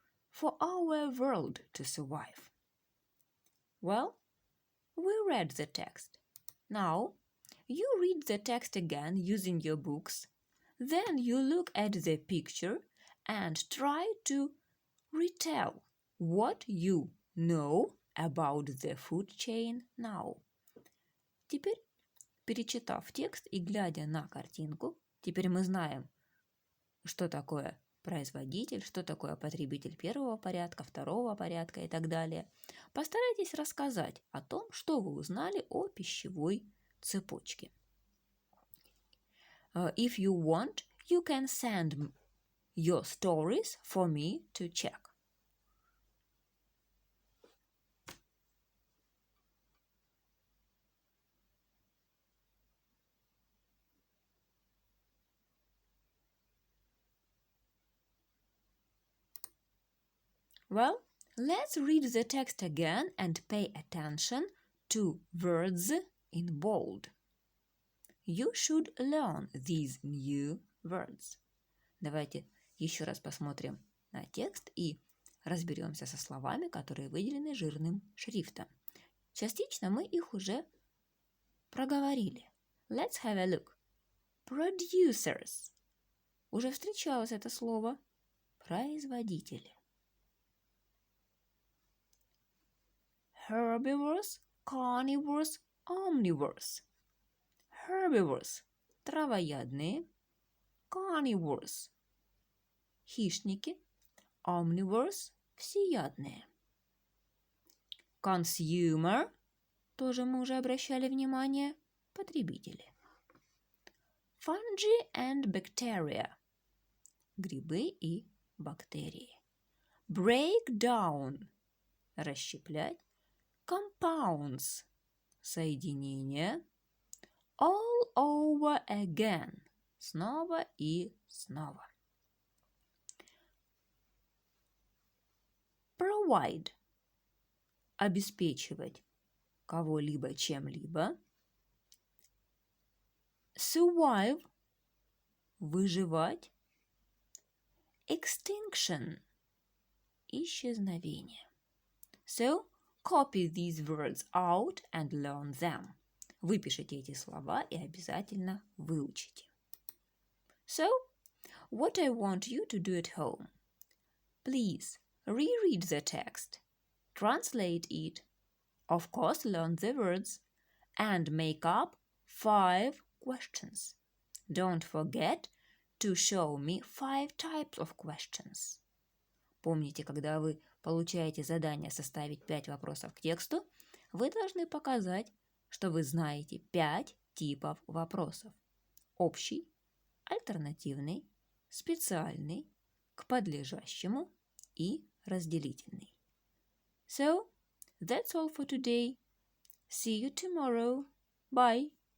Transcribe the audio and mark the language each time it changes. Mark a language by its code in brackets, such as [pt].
[en] for our world to survive. Well, we read the text. Now, you read the text again using your books. Then you look at the picture and try to retell what you know about the food chain now. [ru] Теперь, перечитав текст и глядя на картинку, теперь мы знаем, что такое производитель, что такое потребитель первого порядка, второго порядка и так далее. Постарайтесь рассказать о том, что вы узнали о пищевой цепочке. [en] If you want, you can send your stories for me to check. Well, let's read the text again and pay attention to words in bold. You should learn these new words. [ru] Давайте еще раз посмотрим на текст и разберемся со словами, которые выделены жирным шрифтом. Частично мы их уже проговорили. [en] Let's have a look. Producers. [ru] Уже встречалось это слово. Производители. [en] Herbivores, carnivores, omnivores. [ru] Herbivores – травоядные, carnivores – хищники, omnivores – всеядные. Consumer – тоже мы уже обращали внимание, потребители. [en] Fungi and bacteria [ru] – грибы и бактерии. [en] Break down [ru] – расщеплять. Compounds – соединения. [en] All over again [ru] – снова и снова. Provide – обеспечивать кого-либо чем-либо. Survive – выживать. Extinction – исчезновение. [en] So, copy these words out and learn them. [ru] Выпишите эти слова и обязательно выучите. [en] So, what I want you to do at home. Please reread the text, translate it, of course learn the words, and make up 5 questions. Don't forget to show me 5 types of questions. [ru] Помните, когда вы получаете задание составить 5 вопросов к тексту, вы должны показать, что вы знаете 5 типов вопросов. Общий, альтернативный, специальный, к подлежащему и разделительный. [en] So, that's all for today. See you tomorrow. Bye.